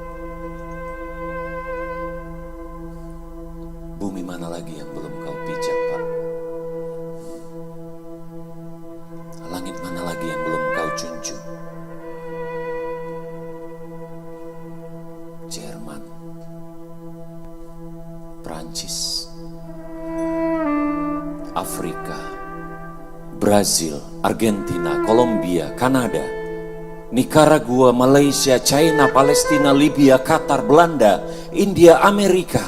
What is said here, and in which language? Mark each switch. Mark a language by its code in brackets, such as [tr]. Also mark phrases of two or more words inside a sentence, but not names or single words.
[id] Bumi mana lagi yang belum kau pijak, Pak? Langit mana lagi yang belum kau junjung? Jerman, Prancis, Afrika, Brazil, Argentina, Kolombia, Kanada, Nicaragua, Malaysia, China, Palestina, Libya, Qatar, Belanda, India, Amerika.